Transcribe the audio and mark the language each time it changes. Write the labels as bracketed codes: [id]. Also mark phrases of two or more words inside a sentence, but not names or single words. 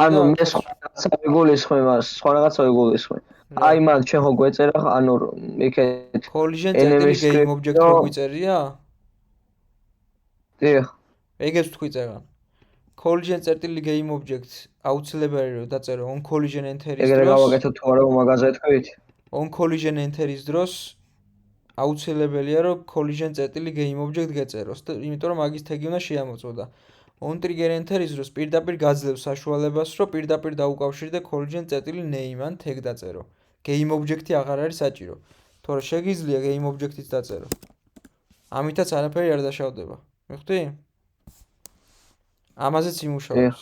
[ka] ანუ მე სხვა რაღაცა ვიგულისხმე მას, სხვა რაღაცა ვიგულისხმე. აი მაგ ჩვენ ხო გვეწერა, ანუ იქეთ collision წერტილი [en] game object [ka] რო გვიწერია? დიახ. ეგეც თქვი წეღან. collision წერტილი [en] game object [ka] აუცილებელი რომ დაწერო [en] on collision enter- [ka] ის ეგრე დროს. გავაკეთოთ თუ არა მაგაზე თქვით? [en] on collision enter- [ka] ის დროს აუცილებელია რომ collision წერტილი [en] game object [ka] გეწეროს და იმიტომ რომ მაგის tag-ი უნდა შეამოწმო და [en] on trigger enter- [ka] ის დროს პირდაპირ გაძლევს საშუალებას რომ პირდაპირ დაუკავშირდე collision წერტილი name ან tag დაწერო. [en] game object- [ka] ი აღარ არის საჭირო. თორე შეგიძლია [en] game object- [ka] იც დაწერო. ამითაც არაფერი არ დაშავდება. მიხვდი? ამაზეც იმუშავებს.